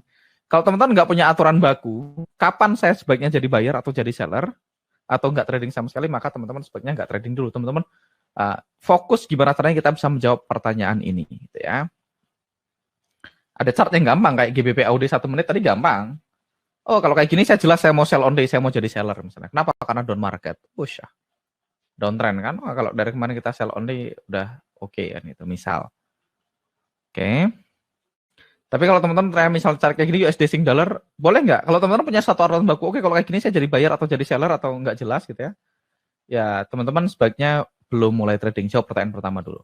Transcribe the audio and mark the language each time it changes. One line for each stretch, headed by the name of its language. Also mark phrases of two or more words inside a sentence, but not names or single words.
Indonesian: Kalau teman-teman nggak punya aturan baku, kapan saya sebaiknya jadi buyer atau jadi seller, atau nggak trading sama sekali, maka teman-teman sebaiknya nggak trading dulu. Teman-teman fokus gimana caranya kita bisa menjawab pertanyaan ini, gitu ya. Ada chart yang gampang kayak GBP AUD 1 menit tadi gampang. Oh, kalau kayak gini saya jelas saya mau
English: sell on day,
Indonesian: saya mau jadi seller misalnya. Kenapa? Karena
English: down market.
Indonesian: Push ya. Downtrend kan, kalau dari kemarin kita
English: sell only
Indonesian: udah oke kan itu misal. Oke. Tapi kalau teman-teman misal cari kayak gini USD Sing Dollar, boleh nggak? Kalau teman-teman punya satu aturan baku, oke kalau kayak gini saya jadi buyer atau jadi seller atau nggak jelas gitu ya. Ya teman-teman sebaiknya belum mulai trading. Jawab pertanyaan pertama dulu.